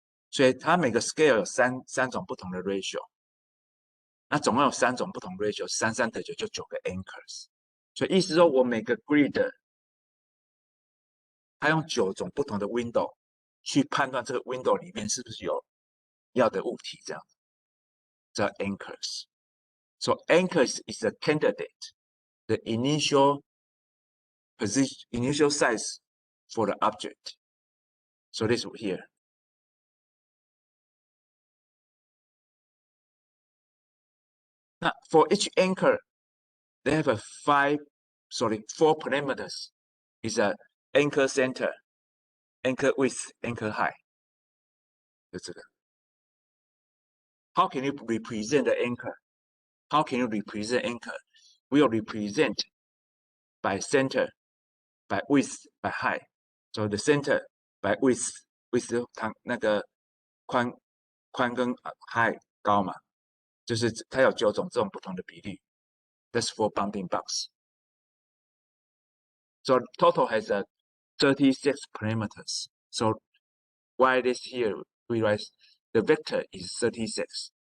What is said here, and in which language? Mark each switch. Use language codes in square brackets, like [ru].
[zh] 所以它每个 scale 有三种不同的 ratio， 那总共有3种不同 ratio， 3 3等9就9个 anchors。所以意思说我每个 grid 它用9种不同的 window 去判断这个 window 里面是不是有要的物体，这样子叫 anchors。 [en] So anchors is a candidate, the initial size for the object. So this here. Now for each anchor, they have 4 parameters. Is a anchor center, anchor width, anchor height. [zh] 就这个。 [en] How can you represent the anchor? How can you represent anchor? We will represent by center, by width, by height. So the center by width [zh] 它那个宽跟height 高嘛，就是它有9种这种不同的比例。 [en] That's for bounding box. So total has 36 parameters. So why this here we write the vector is 36.